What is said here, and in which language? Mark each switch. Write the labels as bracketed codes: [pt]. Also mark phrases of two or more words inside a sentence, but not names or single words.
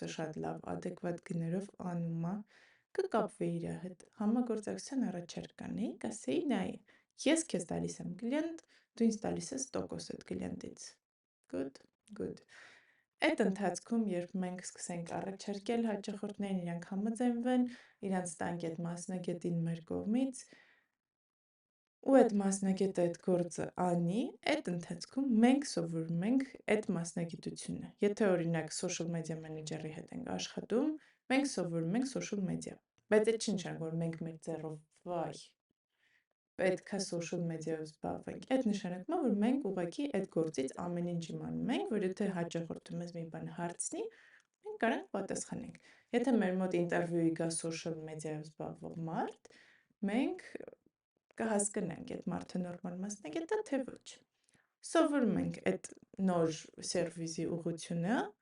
[hy] որ այդ գործը շատ լավ, ադեկվատ գներով անում է, կկապվեի իր հետ, համագործակցության առաջարկ կանեի, կասեի նայ, ես քեզ տալիս եմ կլիենտ, դու ինձ տալիս ես տոկոս այդ կլիենտից։ [en] Good, good։ [hy] Այդ ընթացքում, երբ մենք սկսենք առաջարկել հաճախորդներին, իրանք համաձայնվեն, իրանց տանք այդ մասնագետին մեր կողմից, ու այդ մասնագետը այդ գործը անի, այդ ընթացքում մենք սովորում ենք այդ մասնագիտությունը։ Եթե օրինակ [en] social media manager- [hy] ի հետ ենք աշխատում, մենք սովորում ենք [en] social media։ [hy] Բայց այդ չի նշանակում, որ մենք մեր ձեռով վայ պետքա [en] social media- [hy] ով զբաղվենք։ Այդ նշանակում է, որ մենք ուղղակի այդ գործից ամեն ինչ իմանում ենք, որ եթե հաճախորդը մեզ մի բան հարցնի, մենք կարանք պատասխանենք։ Եթե մեր մոտ ինտերվյուի գա [en] social media- [hy] ով զբաղվող մարդ, մենք կհասկանանք այդ մարդը նորմալ մասնագետ է, թե ոչ։ Սովորում ենք այդ նոր սերվիսի ուղղությունը